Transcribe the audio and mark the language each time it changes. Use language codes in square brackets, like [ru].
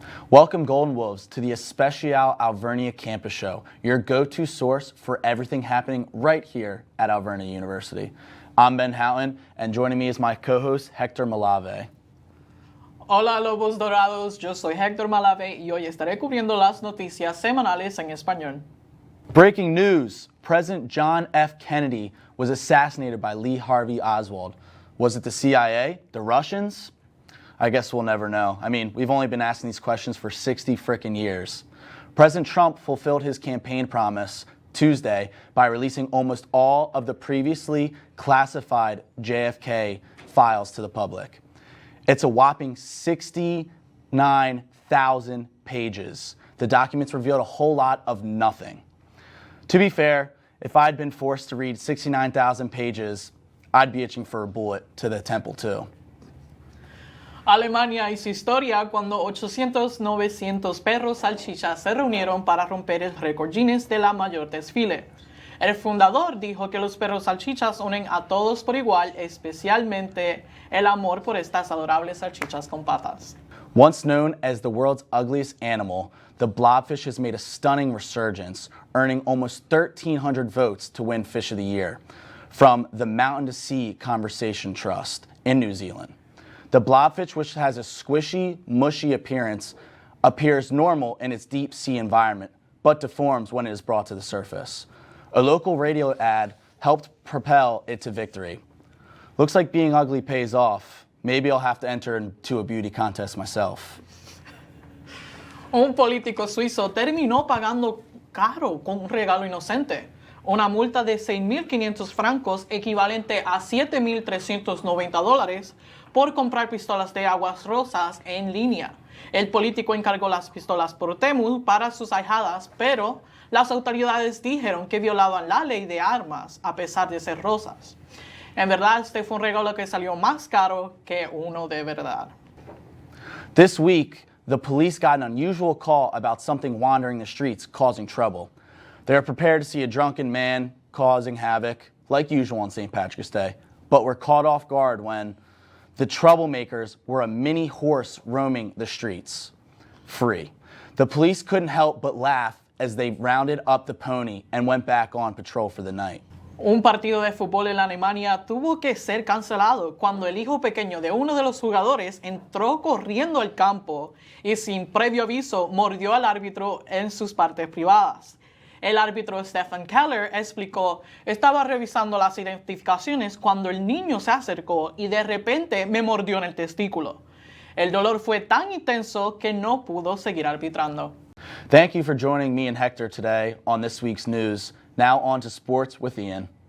[en] Welcome Golden Wolves to the Especial Alvernia Campus Show, your go-to source for everything happening right here at Alvernia University. I'm Ben Houghton, and joining me is my co-host Hector Malave. [es] Hola Lobos Dorados, yo soy Hector Malave y hoy estaré cubriendo las noticias semanales en español. [en] Breaking news, President John F. Kennedy was assassinated by Lee Harvey Oswald. Was it the CIA, the Russians? I guess we'll never know. I mean, we've only been asking these questions for 60 frickin' years. President Trump fulfilled his campaign promise Tuesday by releasing almost all of the previously classified JFK files to the public. It's a whopping 69,000 pages. The documents revealed a whole lot of nothing. To be fair, if I'd been forced to read 69,000 pages, I'd be itching for a bullet to the temple too. [es] Alemania hizo historia cuando 800-900 perros salchichas se reunieron para romper el récord Guinness de la mayor desfile. El fundador dijo que los perros salchichas unen a todos por igual, especialmente el amor por estas adorables salchichas con patas. [en] Once known as the world's ugliest animal, the blobfish has made a stunning resurgence, earning almost 1,300 votes to win Fish of the Year from the Mountain to Sea Conservation Trust in New Zealand. The blobfish, which has a squishy, mushy appearance, appears normal in its deep sea environment, but deforms when it is brought to the surface. A local radio ad helped propel it to victory. Looks like being ugly pays off. Maybe I'll have to enter into a beauty contest myself. [es] Un político suizo terminó pagando caro con un regalo inocente. Una multa de 6.500 francos, equivalente a $7.390, por comprar pistolas de aguas rosas en línea. El político encargó las pistolas por Temu para sus ahijadas, pero las autoridades dijeron que violaban la ley de armas a pesar de ser rosas. En verdad, este fue un regalo que salió más caro que uno de verdad. [en] This week, the police got an unusual call about something wandering the streets, causing trouble. They are prepared to see a drunken man causing havoc, like usual on St. Patrick's Day, but were caught off guard when the troublemakers were a mini horse roaming the streets, free. The police couldn't help but laugh as they rounded up the pony and went back on patrol for the night. [es] Un partido de fútbol en Alemania tuvo que ser cancelado cuando el hijo pequeño de uno de los jugadores entró corriendo al campo y sin previo aviso mordió al árbitro en sus partes privadas. El árbitro Stefan Keller explicó: estaba revisando las identificaciones cuando el niño se acercó y de repente me mordió en el testículo. El dolor fue tan intenso que no pudo seguir arbitrando. [en] Thank you for joining me and Hector today on this week's news. Now on to sports with Ian.